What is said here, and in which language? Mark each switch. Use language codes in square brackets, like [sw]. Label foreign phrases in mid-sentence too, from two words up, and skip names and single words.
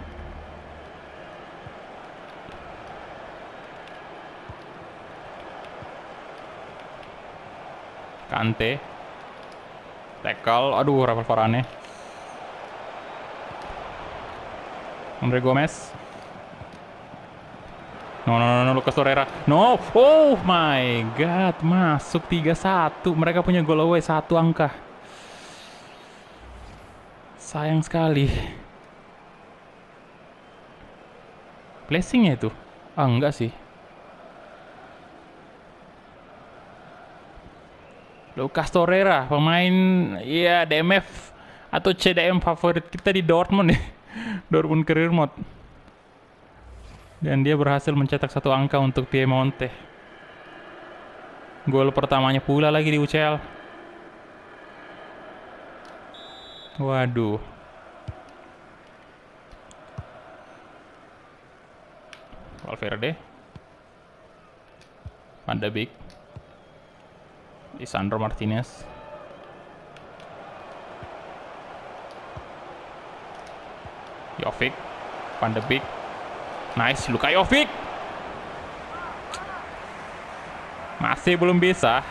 [id] Kante, tackle, aduh, Rafael Varane, Andre Gomez, no, Lucas Torreira, no, [en] oh my god, [id] masuk 3-1, mereka punya [en] goal away [id] 1 angka. Sayang sekali. Blessing-nya itu? Ah, enggak sih. Lucas Torreira, pemain ya DMF atau CDM favorit kita di Dortmund ya. Dortmund Career Mode. Dan dia berhasil mencetak 1 angka untuk Piemonte. Gol pertamanya pula lagi di UCL. Waduh. Valverde, Van de Beek, Lisandro Martinez, Jovic, Van de Beek, nice, Luka Jovic, masih belum bisa.